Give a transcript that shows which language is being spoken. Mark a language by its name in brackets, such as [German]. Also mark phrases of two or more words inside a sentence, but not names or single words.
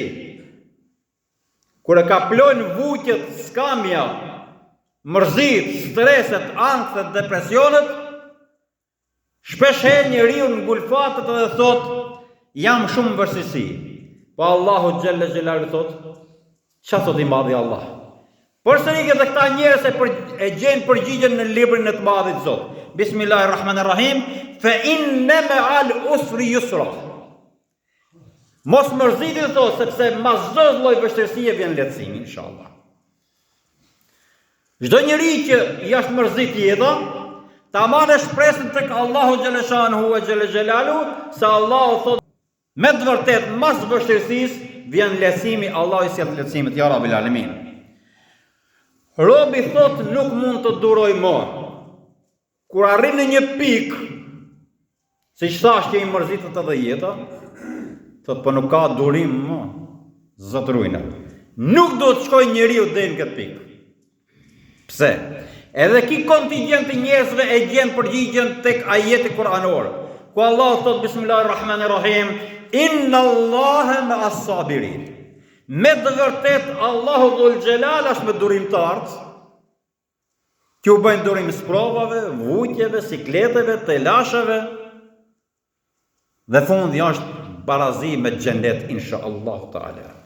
[Albanian] Kur e ka plojnë vujtjet, skamja, mërzit, streset, ankset, depresionet, shpesh herë njeriu ngulfatet dhe thot, jam shumë në vështirësi. Po Allahu [Arabic] جل جلاله [Albanian] thot, çfarë thot I madhi Allah? Përsëri edhe këta njerëz e gjejnë përgjigjen në librin e të madhit Zot. [Arabic] بسم الله الرحمن الرحيم, فإن مع العسر يسرا. [Albanian] Mos mërziti thot, sepse mas çdo lloj vështirësie vjen lehtësimi inshallah. Çdo njeri që I është mërzit jeta, ta marrë shpresën tek Allahu [Arabic] جل شأنه وجل جلاله, [Albanian] se Allahu thot, me të vërtet mas vështirësisë vjen lehtësimi, Allahu I sjell lehtësimet [Arabic] يا رب العالمين. [Albanian] Robi thot nuk mund të duroj më. Kur arrin në një pikë, siç thash që I mërzitet edhe jeta, thot po nuk ka durim më, Zot ruajna. Nuk do të shkojë njeriu deri në këtë pikë. Pse? Edhe ki kontingjent I njerëzve e gjen përgjigjen tek ajeti kuranor, ku Allah thot [Arabic] بسم الله الرحمن الرحيم, إن الله مع الصابرين. [Albanian] Me të vërtet Allahu [Arabic] ذو الجلال [Albanian] është me durimtarët, që u bëjnë durim sprovave, vujtjeve, sikleteve, telasheve, dhe fundi është barazi me xhennet [Arabic] إن شاء الله تعالى.